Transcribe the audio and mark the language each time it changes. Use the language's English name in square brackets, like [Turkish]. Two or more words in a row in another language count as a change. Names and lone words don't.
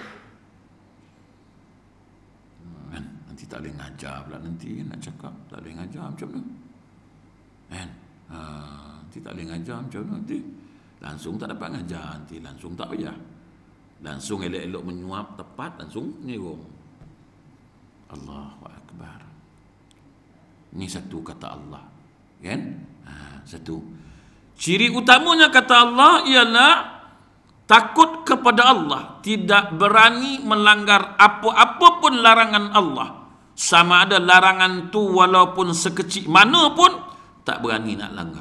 [Malay] Kan? Nanti tak boleh ngajar pula, nanti nak cakap tak boleh ngajar macam mana? Kan? Nanti tak boleh ngajar macam mana nanti? Langsung tak dapat ngajar nanti, langsung tak payah. Langsung elok-elok menyuap tepat, langsung nyerong. [Arabic] Allahu Akbar. [Malay] Ini satu kata Allah. Kan? Satu. Ciri utamanya kata Allah ialah takut kepada Allah. Tidak berani melanggar apa-apa pun larangan Allah. Sama ada larangan tu walaupun sekecil mana pun, tak berani nak langgar.